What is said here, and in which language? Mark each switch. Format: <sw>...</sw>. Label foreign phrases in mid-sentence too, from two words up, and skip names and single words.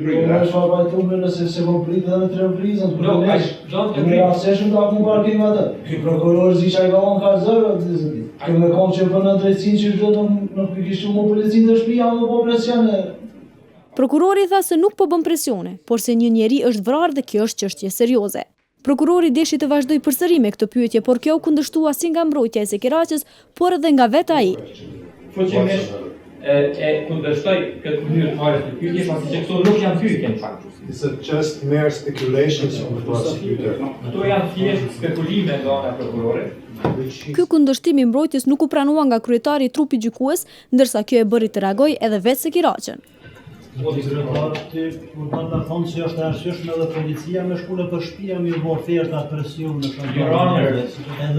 <sq>Prokurori tha se nuk po bën presione, por se një njeri është vrarë dhe kjo është çështje serioze. Prokurori deshi të vazhdoj përsëri me këtë pyetje, por kjo u kundërshtua si nga mbrojtja e Sekiraqës, por edhe nga vetë ai. E kundërshtoj këtë mënyrë fare të pyetje, pasi që këto nuk janë pyetje në fakt.</sq> <en>Is it just mere speculations from the prosecutor?</en> <sq>Këto janë thjesht spekulime nga ana prokurore. Ky kundërshtim i mbrojtjes nuk u pranua nga kryetari i trupit gjykues, ndërsa kjo e bëri të reagoj edhe vetë Sekiraqën. Ti mund ta thonë se është e arsyeshme edhe policia me shkullë për shtëpia me bë oferta presion në shëndet.</sq>